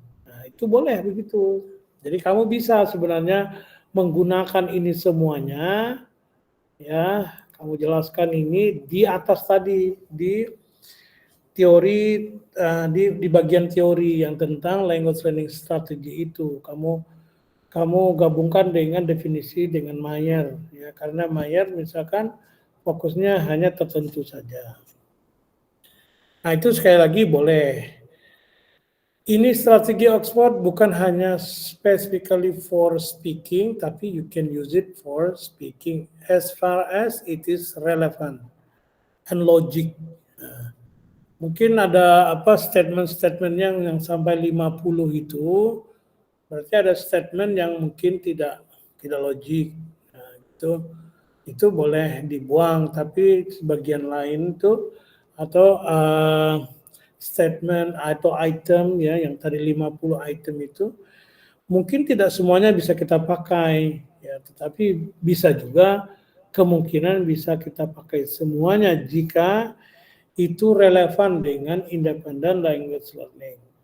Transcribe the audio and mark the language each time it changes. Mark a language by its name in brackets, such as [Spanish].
[Indonesian] Nah, itu boleh begitu. Jadi kamu bisa sebenarnya menggunakan ini semuanya, ya, kamu jelaskan ini di atas tadi, di teori, di bagian teori yang tentang language learning strategy itu. Kamu gabungkan dengan definisi dengan Mayer, ya, karena Mayer misalkan fokusnya hanya tertentu saja. Nah, itu sekali lagi boleh. Ini strategi Oxford bukan hanya [English] specifically for speaking, [Indonesian] tapi [English] you can use it for speaking as far as it is relevant and logic. [Indonesian] Nah, mungkin ada statement-statement yang sampai 50 itu, berarti ada statement yang mungkin tidak logik. Nah, itu boleh dibuang, tapi sebagian lain itu atau statement atau item ya yang tadi 50 item itu mungkin tidak semuanya bisa kita pakai ya, tetapi bisa juga kemungkinan bisa kita pakai semuanya jika itu relevan dengan [English] independent language learning.